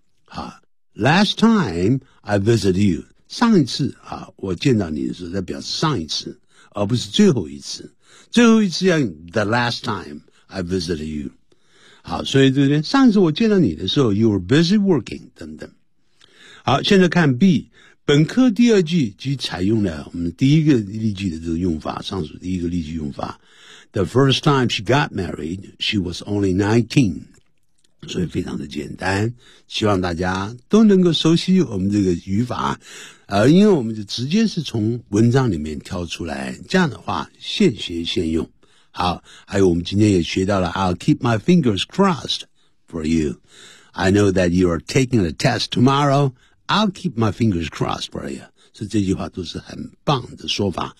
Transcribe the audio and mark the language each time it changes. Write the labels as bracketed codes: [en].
[zh] 好 [en] last time I visited you, [zh] 上一次啊，我见到你的时候在表示上一次，而不是最后一次，最后一次要 [en] the last timeI visited you. [zh] 好，所以这边上次我见到你的时候 , [en] you were busy working, [zh] 等等。好，现在看 B, 本科第二句即采用了我们第一个例句的这个用法，上述第一个例句用法。 [en] The first time she got married, she was only 19. [zh] 所以非常的简单，希望大家都能够熟悉我们这个语法，因为我们就直接是从文章里面挑出来，这样的话现学现用。好，还有我们今天也学到了 [en] I'll keep my fingers crossed for you. I know that you are taking a test tomorrow. I'll keep my fingers crossed for you. [zh] 所以这句话都是很棒的说法。